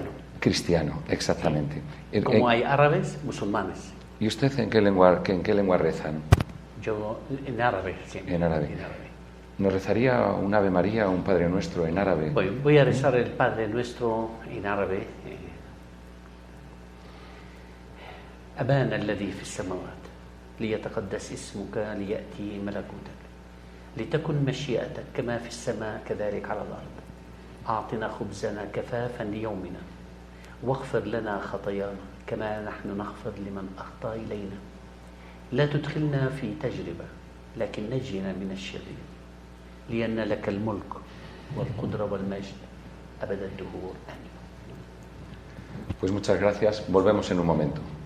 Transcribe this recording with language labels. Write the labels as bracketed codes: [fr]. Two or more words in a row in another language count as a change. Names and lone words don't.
[es] Cristiano, exactamente. Como hay árabes, musulmanes. ¿Y usted en qué lengua rezan? Yo en árabe, sí. En árabe. ¿Nos rezaría un Ave María o un Padre Nuestro en árabe? Voy a rezar el Padre Nuestro en árabe. [ar] أبانا الذي في السماوات ليتقدس اسمك ليأتي ملكوتك لتكن مشيئتك كما في السماء كذلك على الأرض أعطنا خبزنا كفافا ليومنا واغفر لنا خطايانا كما نحن نغفر لمن أخطأ إلينا لا تدخلنا في تجربة لكن نجنا من الشرير لأن لك الملك والقدرة والمجد أبد الدهور آمين. [es] Pues muchas gracias. Volvemos en un momento.